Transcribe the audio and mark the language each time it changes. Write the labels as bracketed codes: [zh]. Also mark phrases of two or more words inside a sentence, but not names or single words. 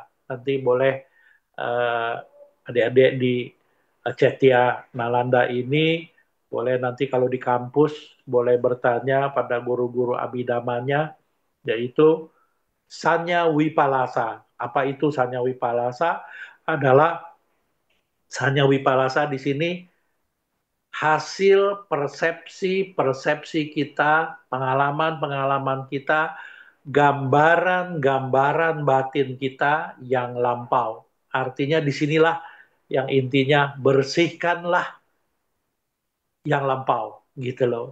[id] Nanti boleh adik-adik di Cetia Nalanda ini boleh nanti kalau di kampus boleh bertanya pada guru-guru abidamanya, yaitu [pi] sanya wipalasa. [id] Apa itu [pi] sanya wipalasa? [id] Adalah [pi] sanya wipalasa [id] di sini hasil persepsi-persepsi kita, pengalaman-pengalaman kita, gambaran-gambaran batin kita yang lampau. Artinya disinilah yang intinya bersihkanlah yang lampau gitu loh.